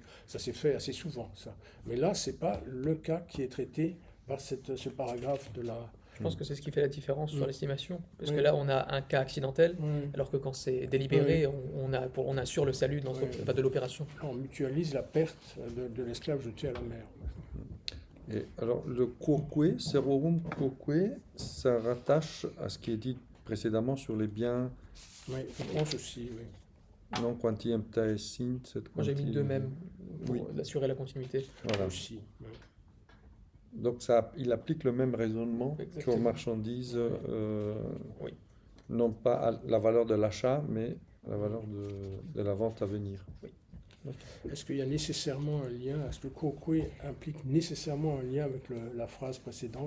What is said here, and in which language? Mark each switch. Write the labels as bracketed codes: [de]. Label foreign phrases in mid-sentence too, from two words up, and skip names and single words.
[fr] Ça s'est fait assez souvent, ça. Mais là, ce n'est pas le cas qui est traité par ce paragraphe de la... Je pense que c'est ce qui fait la différence sur l'estimation. Parce Oui. que là, on a un cas accidentel, Oui. alors que quand c'est délibéré, on assure le salut de l'opération. On mutualise la perte de l'esclave jeté à la mer. Et alors, le quoque, [la] serorum quoque, [fr] ça rattache à ce qui est dit précédemment sur les biens Oui, je pense aussi, oui. [la] non quanti emptae sint. [fr] Moi, j'ai mis deux mêmes pour Oui. assurer la continuité. Voilà. Aussi, oui. Donc, il applique le même raisonnement Exactement. qu'aux marchandises, Oui. non pas à la valeur de l'achat, mais à la valeur de la vente à venir. Est-ce qu'il y a nécessairement un lien, est-ce que quoque implique nécessairement un lien avec la phrase précédente?